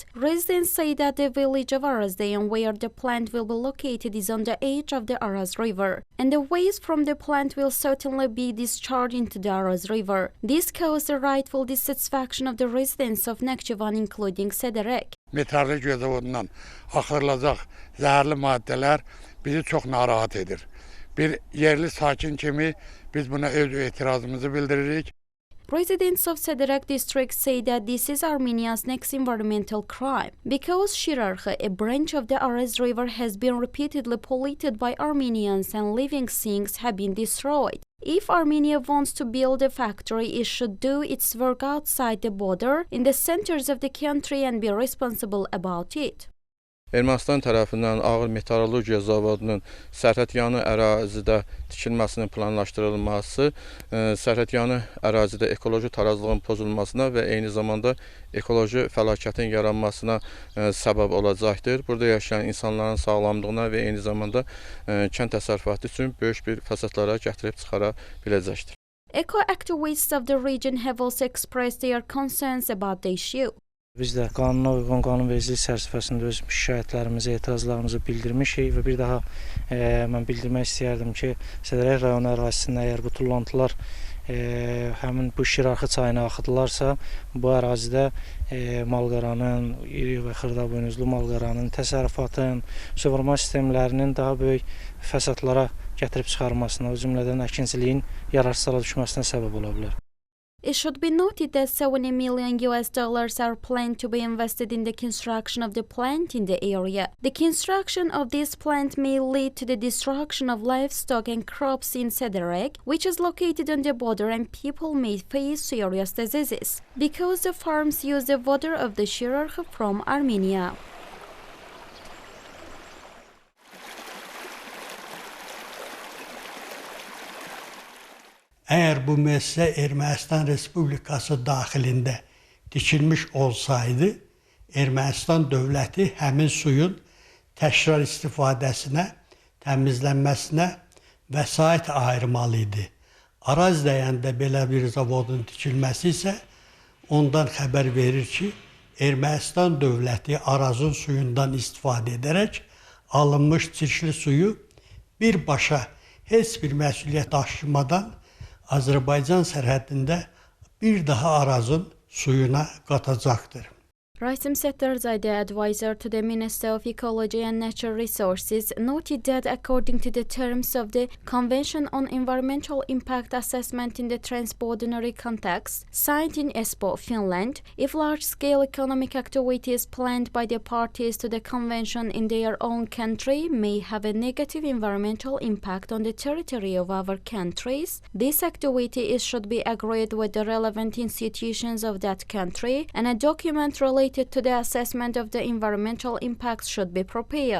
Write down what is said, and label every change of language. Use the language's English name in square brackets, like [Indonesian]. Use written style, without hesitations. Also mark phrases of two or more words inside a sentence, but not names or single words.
[English] Residents say that the village of Arazdeyan, where the plant will be located, is on the edge of the Araz River, and the waste from the plant will certainly be discharged into the Araz River. This caused the rightful dissatisfaction of the residents of Nakhchivan, including Sederek. [Azerbaijani] Metallurji zavodundan axırılacaq zəhərli maddələr bizi çox narahat edir. Bir yerli sakin kimi biz buna öz etirazımızı bildiririk. [English] Residents of Sederek district say that this is Armenia's next environmental crime, because Shirarkha, a branch of the Araz River, has been repeatedly polluted by Armenians and living things have been destroyed. If Armenia wants to build a factory, it should do its work outside the border, in the centers of the country, and be responsible about it. [Azerbaijani] Ermənistan tərəfindən ağır metallurgiya zavodunun sərhədyanı ərazidə tikilməsinin planlaşdırılması, sərhədyanı ərazidə ekoloji tarazlığın pozulmasına və eyni zamanda ekoloji fəlakətin yaranmasına səbəb olacaqdır. Burada yaşayan insanların sağlamlığına və eyni zamanda kənd təsərrüfatı üçün böyük bir fəsadlara gətirib çıxara biləcəkdir. [English] Eco-activists of the region have also expressed their concerns about the issue. [Azerbaijani] Biz də qanuna uyğun qanunvericilik çərçivəsində öz şikayətlərimizi, etirazlarımızı bildirmişik və bir daha mən bildirmək istəyərdim ki, Sederek rayonu ərazisində əgər bu tullantılar həmin bu Şirarxı çayına axıdılarsa, bu ərazidə malqaranın, iri və xırdaboynuzlu malqaranın, təsərrüfatın, suvarma sistemlərinin daha böyük fəsadlara gətirib çıxarmasına, o cümlədən əkinçiliyin yararsızlara düşməsinə səbəb ola bilər. [English] It should be noted that $70 million are planned to be invested in the construction of the plant in the area. The construction of this plant may lead to the destruction of livestock and crops in Sederek, which is located on the border, and people may face serious diseases because the farms use the water of the Shirarkh from Armenia. [Azerbaijani] Eğer bu mesele Ermənistan Respublikası daxilində tikilmiş olsaydı, Ermənistan dövləti həmin suyun təkrar istifadəsinə, təmizlənməsinə vəsait ayırmalıydı. Araz dəyəndə belə bir zavodun tikilməsi isə ondan xəbər verir ki, Ermənistan dövləti Arazın suyundan istifadə edərək alınmış çirkli suyu birbaşa heç bir məsuliyyət daşımadan Azərbaycan sərhədində bir daha Arazın suyuna qatacaqdır. [English] Rasim Settarzadə, advisor to the Minister of Ecology and Natural Resources, noted that according to the terms of the Convention on Environmental Impact Assessment in the Transborder Context, signed in Espoo, Finland, if large-scale economic activities planned by the parties to the convention in their own country may have a negative environmental impact on the territory of other countries, this activity should be agreed with the relevant institutions of that country, and a document related to the assessment of the environmental impacts should be prepared.